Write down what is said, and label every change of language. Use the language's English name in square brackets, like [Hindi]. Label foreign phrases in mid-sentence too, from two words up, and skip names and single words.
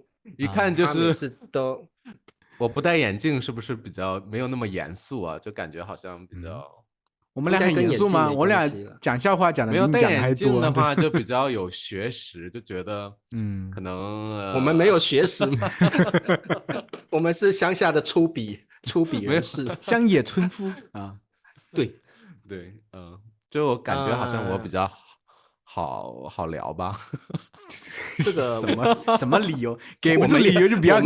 [Chinese] 一看就是都。我不戴眼鏡是不是比較沒有那麼嚴肅啊？就感覺好像比較，我們倆很嚴肅嗎？我倆講笑話講的沒有戴眼鏡的話就比較有學識，就覺得可能我們沒有學識嗎？我們是鄉下的粗鄙人士，鄉野村夫啊。对，就我感覺好像我比較好聊吧。這個什麼理由？給不出理由就不要給。